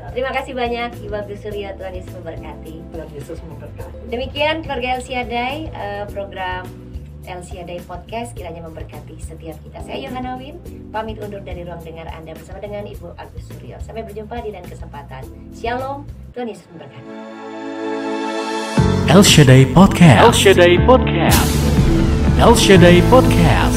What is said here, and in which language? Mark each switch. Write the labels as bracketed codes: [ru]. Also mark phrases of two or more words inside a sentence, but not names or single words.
[id] Terima kasih banyak Ibu Agus Suryo, Tuhan Yesus memberkati. Tuhan Yesus memberkati. Demikian keluarga El Shaddai, program El Shaddai Podcast kiranya memberkati setiap kita. Saya Yohana Win, pamit undur dari ruang dengar Anda bersama dengan Ibu Agus Suryo. Sampai berjumpa di lain kesempatan. Shalom, Tuhan Yesus memberkati. El Shaddai Podcast. El Shaddai Podcast. El Shaddai Podcast.